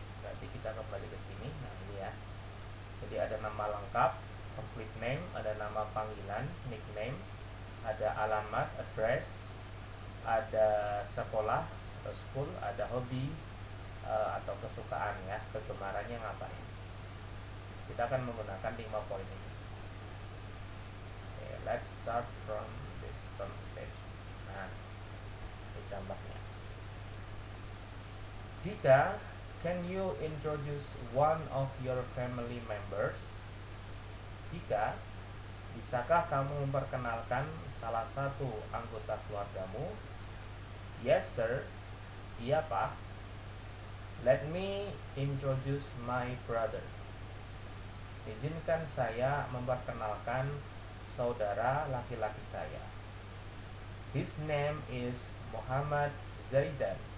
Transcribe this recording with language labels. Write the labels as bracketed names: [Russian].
[Indonesian] Berarti kita kembali ke sini. Nah, ini ya. Jadi ada nama lengkap, complete name, ada nama panggilan, nickname, ada alamat, address, ada sekolah atau school, ada hobi atau kesukaan ya, kegemarannya ngapain. Kita akan menggunakan 5 poin ini. [English] Okay, let's start from this conversation. [Indonesian] Nah, ini contohnya. [English] Dika, can you introduce one of your family members? [Indonesian] Dika, bisakah kamu memperkenalkan salah satu anggota keluargamu? [English] Yes, sir. [Indonesian] Iya, Pak. [English] Let me introduce my brother. [Indonesian] Izinkan saya memperkenalkan saudara laki-laki saya. [English] His name is Muhammad Zaidan.